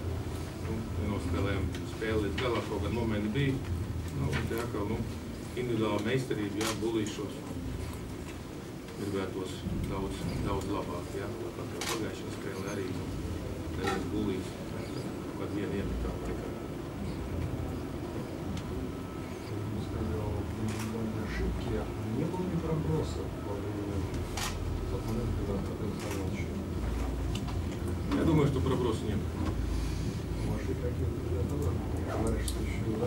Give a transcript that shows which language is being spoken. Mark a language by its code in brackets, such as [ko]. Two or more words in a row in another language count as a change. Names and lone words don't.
[lv] Nu, nenospēlējām spēli līdz galā, kaut gan momenti bija. Nu, tā kā, nu, individuāla meistarība, jā, bulīšos. Gribētos daudz labāk, jā, kā pagājušā spēle arī neviens bulīs, kad vienu iemetām tikai. [ru] Вы сказали, ошибки, не было ни проброса во время тот момент, когда происходил счет? Я думаю, что проброса нет. Может, какие-то ребята говорят, что еще